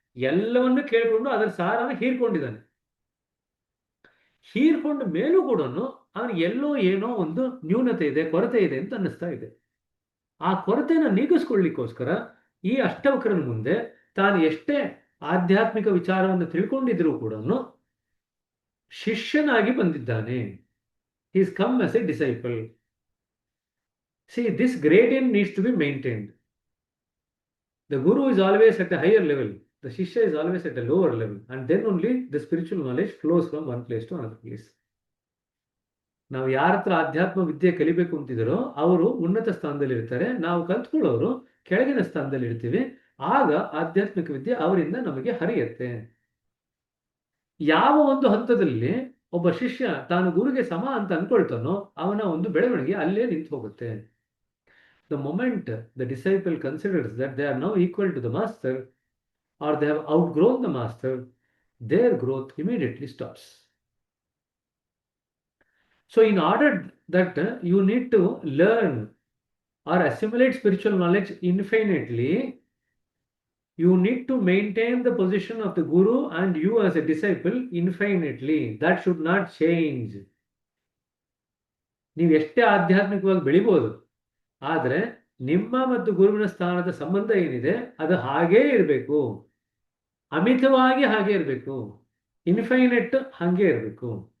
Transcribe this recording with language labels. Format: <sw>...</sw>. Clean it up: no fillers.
<kn>ಎಲ್ಲವನ್ನೂ ಕೇಳಿಕೊಂಡು ಅದರ ಸಾರನ ಹೀರ್ಕೊಂಡಿದ್ದಾನೆ. ಹೀರ್ಕೊಂಡ ಮೇಲೂ ಕೂಡ ಅವನಿಗೆ ಎಲ್ಲೋ ಏನೋ ಒಂದು ನ್ಯೂನತೆ ಇದೆ, ಕೊರತೆ ಇದೆ ಅಂತ ಅನ್ನಿಸ್ತಾ ಇದೆ. ಆ ಕೊರತೆಯನ್ನು ನೀಗಿಸ್ಕೊಳ್ಳಿಕ್ಕೋಸ್ಕರ ಈ ಅಷ್ಟವಕ್ರನ ಮುಂದೆ ತಾನು ಎಷ್ಟೇ ಆಧ್ಯಾತ್ಮಿಕ ವಿಚಾರವನ್ನು ತಿಳ್ಕೊಂಡಿದ್ರೂ ಕೂಡ ಶಿಷ್ಯನಾಗಿ ಬಂದಿದ್ದಾನೆ.</kn> <en>he is come as a disciple. See, this gradient needs to be maintained. The guru is always at a higher level, the shishya is always at a lower level, and then only the spiritual knowledge flows from one place to another place. ನಾವು ಯಾರ ಹತ್ರ ಆಧ್ಯಾತ್ಮ ವಿದ್ಯೆ ಕಲಿಬೇಕು ಅಂತಿದ್ದಾರೋ ಅವರು ಉನ್ನತ ಸ್ಥಾನದಲ್ಲಿ ಇರ್ತಾರೆ, ನಾವು ಕಲ್ತ್ಕೊಳ್ಳೋರು ಕೆಳಗಿನ ಸ್ಥಾನದಲ್ಲಿ ಇರ್ತೀವಿ. ಆಗ ಆಧ್ಯಾತ್ಮಿಕ ವಿದ್ಯೆ ಅವರಿಂದ ನಮಗೆ ಹರಿಯುತ್ತೆ. ಯಾವ ಒಂದು ಹಂತದಲ್ಲಿ ಒಬ್ಬ ಶಿಷ್ಯ ತಾನು ಗುರುಗೆ ಸಮ ಅಂತ ಅನ್ಕೊಳ್ತಾನೋ ಅವನ ಒಂದು ಬೆಳವಣಿಗೆ ಅಲ್ಲೇ ನಿಂತು ಹೋಗುತ್ತೆ. The moment the disciple considers that they are now equal to the master or they have outgrown the master, their growth immediately stops. So in order that you need to learn or assimilate spiritual knowledge infinitely, you need to maintain the position of the guru and you as a disciple infinitely. That should not change.</en> <kn>ನೀವು ಎಷ್ಟೇ ಆಧ್ಯಾತ್ಮಿಕವಾಗಿ ಬೆಳಿಬೋದು, ಆದರೆ ನಿಮ್ಮ ಮತ್ತು ಗುರುವಿನ ಸ್ಥಾನದ ಸಂಬಂಧ ಏನಿದೆ ಅದು ಹಾಗೇ ಇರಬೇಕು. ಅಮಿತವಾಗಿ ಹಾಗೆ ಇರಬೇಕು, ಇನ್ಫೈನೆಟ್ ಹಾಗೆ ಇರಬೇಕು.</kn>